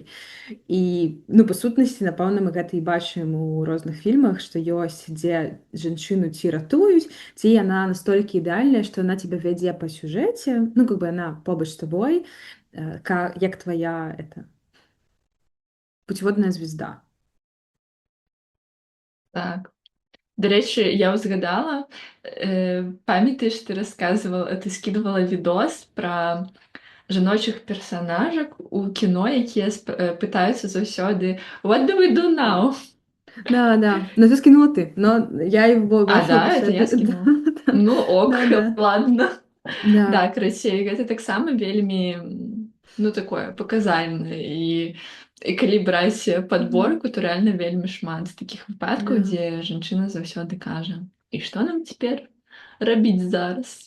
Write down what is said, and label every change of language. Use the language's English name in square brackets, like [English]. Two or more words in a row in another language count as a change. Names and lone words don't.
[Belarusian] І ну па сутнасці, напэўна, мы гэта і бачым у розных фільмах, што ёсць, дзе жанчыну ці ратуюць, ці яна настолькі ідэальная, што яна цябе вядзе па сюжэце, ну [Russian] как бы [Belarusian] яна побач з табой, як [Russian] твоя путеводная звезда. [Belarusian] Так. Дарэчы, я ўзгадала, памятаеш, ты расказвала, ты скідывала відос пра жаночых персанажак у кіно, якія пытаюцца заўсёды [English] «What do we do now?» [Russian] Да, да, но ты скинула ты, но я его А, [Belarusian] бачила [Russian] да, это [Belarusian] пасля. я [Russian] Да, [Belarusian] скінула. [Russian] да, Ну ок, да, да, ладно. да. [Belarusian] Да, карацей, гэта таксама вельмі, ну такое паказальнае. І калі браць Мгм. падборку, то рэальна вельмі шмат такіх выпадкаў, [Russian] Да. [Belarusian] дзе жанчына заўсёды кажа: «І што нам цяпер рабіць зараз?»